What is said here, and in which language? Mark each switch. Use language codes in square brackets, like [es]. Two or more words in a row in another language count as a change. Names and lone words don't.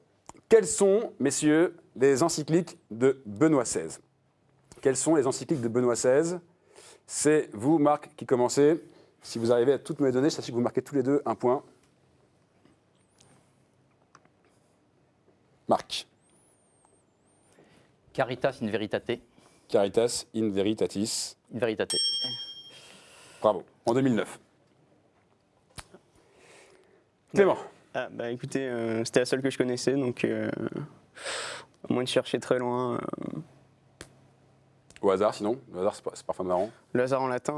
[fr] Quelles sont, messieurs, les encycliques de Benoît XVI? Quelles sont les encycliques de Benoît XVI? C'est vous, Marc, qui commencez. Si vous arrivez à toutes me les donner, sachez que vous marquez tous les deux 1 point. Marc. [la] Caritas in veritate. Caritas in veritatis. In veritate. [fr] Bravo. En 2009. Clément. Ah, écoutez, c'était la seule que je connaissais, donc à moins de chercher très loin. Au hasard, sinon. Le hasard, c'est parfois marrant. Le hasard en latin.